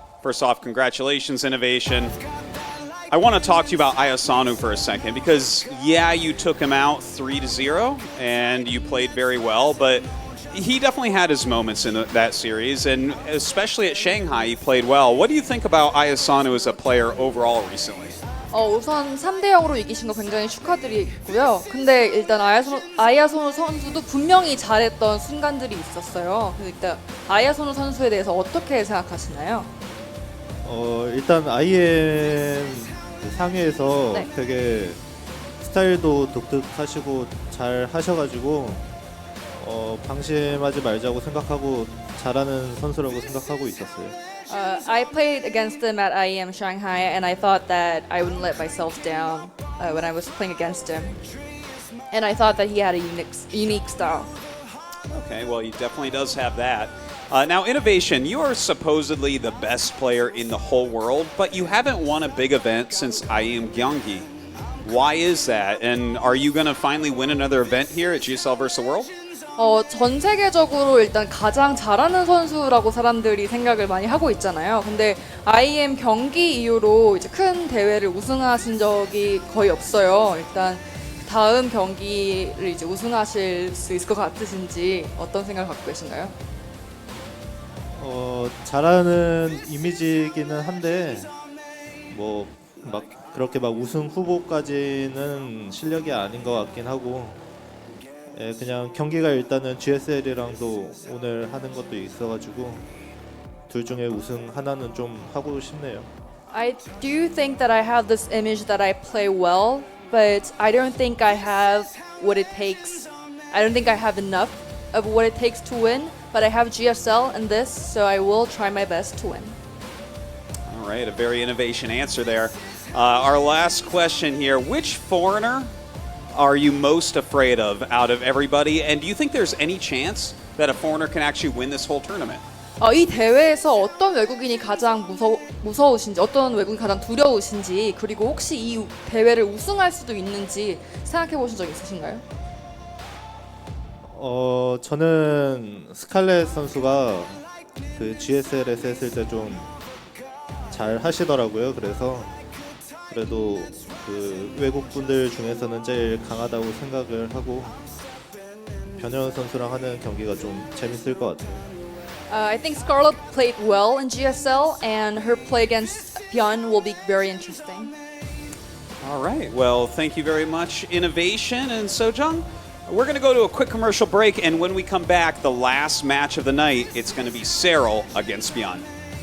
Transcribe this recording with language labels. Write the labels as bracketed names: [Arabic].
[English] First off, congratulations, INnoVation. I want to talk to you about iAsonu for a second because, yeah, you took him out 3-0 and you played very well, but he definitely had his moments in that series, and especially at Shanghai, he played well. What do you think about iAsonu as a player overall recently? [Korean] 우선 3대0으로 이기신 거 굉장히 축하드리고요. 근데 일단 아야소노 선수도 분명히 잘했던 순간들이 있었어요. 그래서 일단 아야소노 선수에 대해서 어떻게 생각하시나요? 일단 IM 상회에서 네. 되게 스타일도 독특하시고 잘 하셔가지고 방심하지 말자고 생각하고 잘하는 선수라고 생각하고 있었어요. [English] I played against him at IEM Shanghai, and I thought that I wouldn't let myself down when I was playing against him. And I thought that he had a unique style. Okay, well, he definitely does have that. Now, INnoVation, you are supposedly the best player in the whole world, but you haven't won a big event since IEM Gyeonggi. Why is that? And are you going to finally win another event here at GSL vs. the World? [Korean] 전 세계적으로 일단 가장 잘하는 선수라고 사람들이 생각을 많이 하고 있잖아요. 근데 IEM 경기 이후로 이제 큰 대회를 우승하신 적이 거의 없어요. 일단 다음 경기를 이제 우승하실 수 있을 것 같으신지 어떤 생각을 갖고 계신가요? 잘하는 이미지이기는 한데 뭐 막 그렇게 막 우승 후보까지는 실력이 아닌 것 같긴 하고 그냥 경기가 일단은 GSL이랑도 오늘 하는 것도 있어가지고 둘 중에 우승 하나는 좀 하고 싶네요. [English] I do think that I have this image that I play well, but I don't think I have what it takes. I don't think I have enough of what it takes to win, but I have GSL in this, so I will try my best to win. All right, a very INnoVation answer there. Our last question here, which foreigner are you most afraid of out of everybody? And do you think there's any chance that a foreigner can actually win this whole tournament? [Korean] 이 대회에서 어떤 외국인이 가장 무서우신지, 어떤 외국인이 가장 두려우신지, 그리고 혹시 이 대회를 우승할 수도 있는지 생각해 보신 적 있으신가요? 저는 스칼렛 선수가 그 GSL에서 했을 때 좀 잘 하시더라고요. 그래서 그래도 그 외국 분들 중에서는 제일 강하다고 생각을 하고 변현 선수랑 하는 경기가 좀 재밌을 것 같아요. [English] I think Scarlett played well in GSL, and her play against Byun will be very interesting. All right, well, thank you very much, INnoVation and Sojung. We're going to go to a quick commercial break, and when we come back, the last match of the night, it's going to be Cyril against Byun.